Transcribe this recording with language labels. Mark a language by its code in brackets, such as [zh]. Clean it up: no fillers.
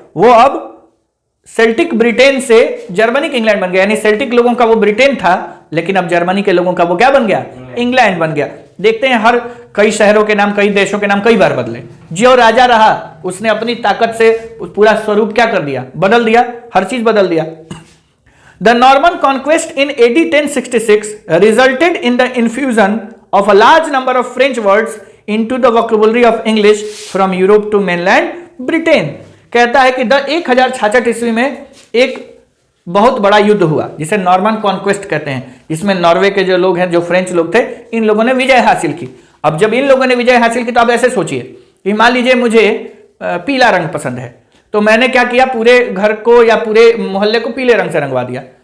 [hi] वो अब Celtic Britain से जर्मनिक इंग्लैंड बन गया, यानी सेल्टिक लोगों का वो ब्रिटेन था लेकिन अब जर्मनी के लोगों का वो क्या बन गया, इंग्लैंड बन गया। देखते हैं हर कई शहरों के नाम, कई देशों के नाम कई बार बदले। जो राजा रहा उसने अपनी ताकत से पूरा स्वरूप क्या कर दिया, बदल दिया, हर चीज बदल दिया। [en] The Norman conquest in AD 1066 resulted in the infusion of a large number of French words into the vocabulary of English from Europe to mainland Britain। [hi] कहता है कि 1066 ईस्वी में एक बहुत बड़ा युद्ध हुआ जिसे नॉर्मन कॉन्क्वेस्ट कहते हैं, जिसमें नॉर्वे के जो लोग हैं, जो फ्रेंच लोग थे, इन लोगों ने विजय हासिल की। अब जब इन लोगों ने विजय हासिल की तो आप ऐसे सोचिए कि मान लीजिए मुझे पीला रंग पसंद है, तो मैंने क्या किया, पूरे घर को या पूरे मोहल्ले को पीले रंग से रंगवा दिया।